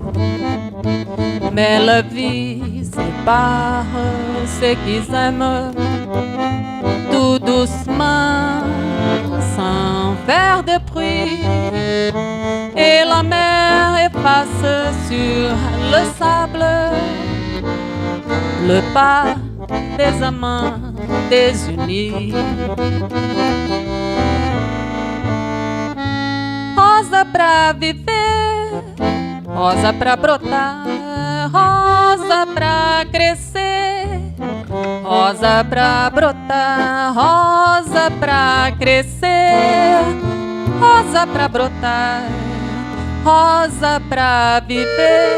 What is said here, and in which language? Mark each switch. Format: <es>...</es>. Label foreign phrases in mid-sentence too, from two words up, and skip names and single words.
<fr>Mais la vie sépare ceux qui s'aiment tout doucement, sans faire de bruit, et la mer efface sur le sable le pas des amants désunis.</fr> <pt>Rosa pra viver, rosa pra brotar, rosa pra crescer, rosa pra brotar, rosa pra crescer, rosa pra brotar, rosa pra viver</pt>